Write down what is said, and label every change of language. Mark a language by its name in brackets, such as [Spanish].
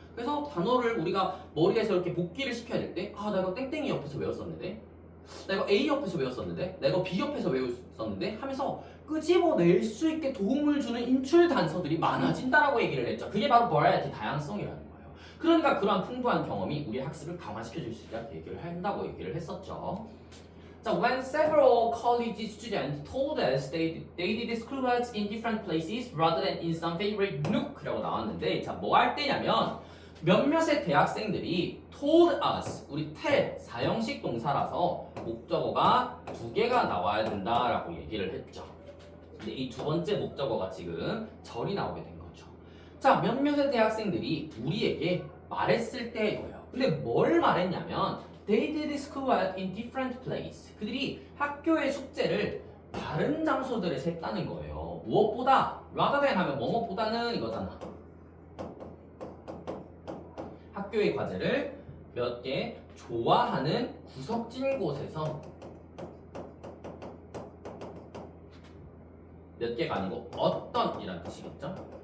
[Korean] 그래서 단어를 우리가 머리에서 이렇게 복기를 시켜야 될 때 나 이거 땡땡이 옆에서 외웠었는데 나 이거 A 옆에서 외웠었는데 나 이거 B 옆에서 외웠었는데 하면서 끄집어낼 수 있게 도움을 주는 인출 단서들이 많아진다라고 얘기를 했죠. 그게 바로 variety, 다양성이라는 거예요. 그러니까 그러한 풍부한 경험이 우리의 학습을 강화시켜줄 수 있다고 얘기를 한다고 얘기를 했었죠. [English] 자, when several college students told us they did schoolwork in different places rather than in some favorite nook [Korean] 라고 나왔는데 자, 뭐 할 때냐면 몇몇의 대학생들이 [English] told us, 우리 tell, [Korean] 사형식 동사라서 목적어가 두 개가 나와야 된다라고 얘기를 했죠. 근데 이 두 번째 목적어가 지금 절이 나오게 된 거죠. 자, 몇몇의 대학생들이 우리에게 말했을 때예요. 근데 뭘 말했냐면 [English] They did schoolwork in different place. [Korean] 그들이 학교의 숙제를 다른 장소들에서 했다는 거예요. 무엇보다 rather than 하면 뭐뭐보다는 이거잖아. 학교의 과제를 몇 개 좋아하는 구석진 곳에서 몇 개가 아니고 어떤 이란 뜻이겠죠?